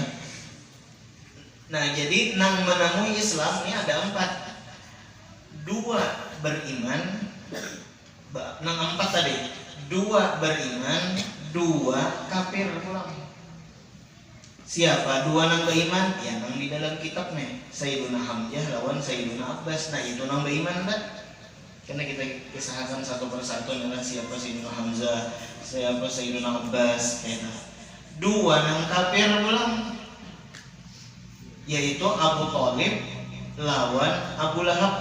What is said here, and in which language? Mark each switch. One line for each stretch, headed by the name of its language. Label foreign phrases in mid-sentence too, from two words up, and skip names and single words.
Banjar: Nah jadi nang menemui Islam ini ada 4. 2 beriman, nang 4 tadi 2 beriman, 2 kafir pulang. Siapa dua nang beriman? Ya nang di dalam kitabnya Sayyiduna Hamzah lawan Sayyiduna Abbas. Nah itu nang beriman kan? Karena kita kisahkan satu persatu adalah siapa Sayyiduna Hamzah, siapa Sayyiduna Abbas. Dua nang kafir pulang, yaitu Abu Thalib lawan Abu Lahab.